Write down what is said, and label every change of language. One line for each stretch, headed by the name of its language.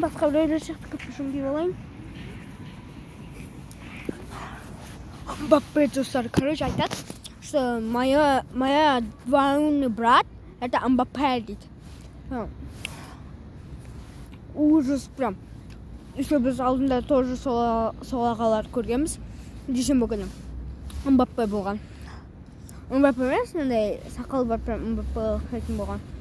Kazakh: Басқа біреулер сияқты капюшон киіп алайын. Мбаппе, достар,
Russian: короче,
Kazakh: айтады,
Russian: что моя двоюродный брат это
Kazakh: Мбаппе дейді.
Russian: Ужас прям. Еще
Kazakh: біз алдында
Russian: тоже
Kazakh: сол ағалар көргенбіз. Дүйсенбі күні Мбаппе болған. Мбаппе емес, мындай сақал бар, прям Мбаппе ұқсайтын болған.